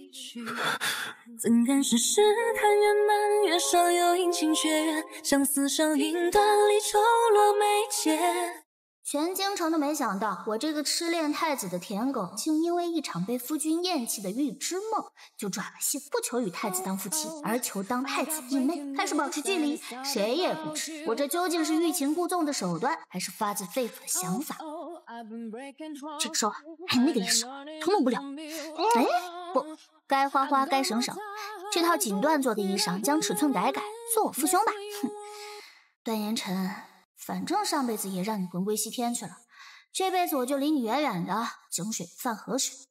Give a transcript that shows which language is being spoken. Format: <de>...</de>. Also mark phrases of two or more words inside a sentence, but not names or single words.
<zh>怎敢世事看圓滿，月上有陰晴缺圓，相思上影斷離愁落眉間。全京城都沒想到，我這個痴戀太子的舔狗，竟因為一場被夫君厭棄的預知夢，就轉了性，不求與太子當夫妻，而求當太子義妹，開始保持距離，誰也不知我這究竟是欲擒故縱的手段，還是發自肺腑的想法。這個時候還那個意識，通弄不了。哎，不，該花花該省省，這套錦緞做的衣裳，將尺寸改改，做我父兄吧。哼，段延宸，反正上輩子也讓你魂歸西天去了，這輩子我就離你遠遠的，井水不犯河水。</zh>